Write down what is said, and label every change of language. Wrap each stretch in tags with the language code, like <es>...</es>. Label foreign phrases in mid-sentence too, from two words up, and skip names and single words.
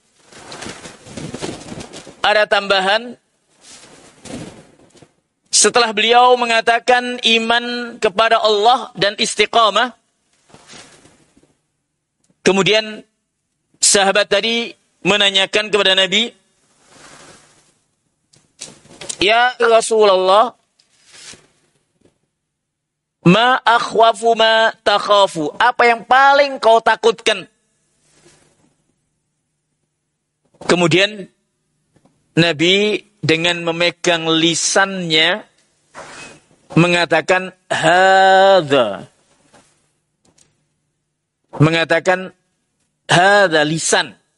<id>Ada tambahan setelah beliau mengatakan iman kepada Allah dan istiqamah, kemudian sahabat tadi menanyakan kepada Nabi,</id> <ar>"يا رسول الله, ما أخوف ما تخاف?"</ar> <id>Apa yang paling kau takutkan? Kemudian Nabi dengan memegang lisannya mengatakan hadza. Mengatakan hadza lisan.</id>